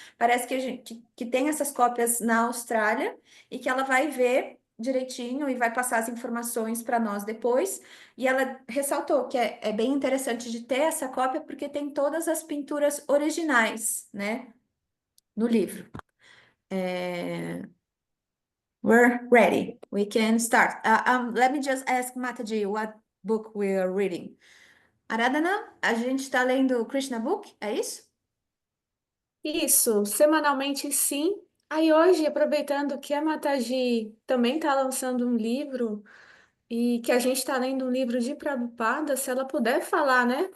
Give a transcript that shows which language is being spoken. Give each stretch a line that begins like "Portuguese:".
Portuguese: Parece que, que tem essas cópias na Austrália e que ela vai ver direitinho e vai passar as informações para nós depois. E ela ressaltou que é bem interessante de ter essa cópia porque tem todas as pinturas originais, né, no livro.
English: We're ready. We can start. Let me just ask Mataji what book we are reading.
Portuguese: Aradhana, a gente está lendo Krishna Book, é isso? Isso, semanalmente sim. Aí hoje, aproveitando que a Mataji também está lançando um livro e que a gente está lendo um livro de Prabhupada, se ela puder falar, né?